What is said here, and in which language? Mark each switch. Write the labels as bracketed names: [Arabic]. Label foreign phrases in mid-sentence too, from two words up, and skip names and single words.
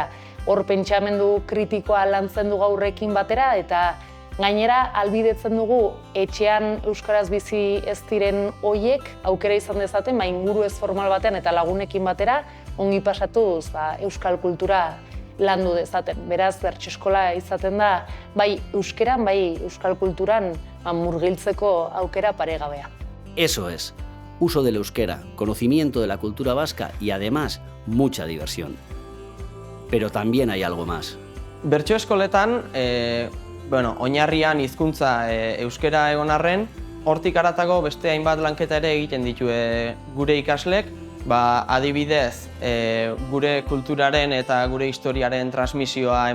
[Basque] Hor pentsamendu kritikoa lantzen dugu aurrekin batera, eta gainera albidetzen dugu etxean euskaraz bizi ez diren hoiek aukera izan dezaten, inguru ez formal batean eta lagunekin batera ongi pasatuz euskal kultura landu dezaten. Beraz, bertso eskola izaten da bai euskeran, bai euskal kulturan murgiltzeko aukera paregabea. [Spanish] Eso es, uso del euskera, conocimiento de la cultura vasca y además mucha diversión. Pero también hay algo más. [Basque] Bertso eskoletan, oinarrian hizkuntza euskera egon arren, hortik haratago beste hainbat lanketa ere egiten ditu gure ikaslek, adibidez gure kulturaren eta gure historiaren transmisioa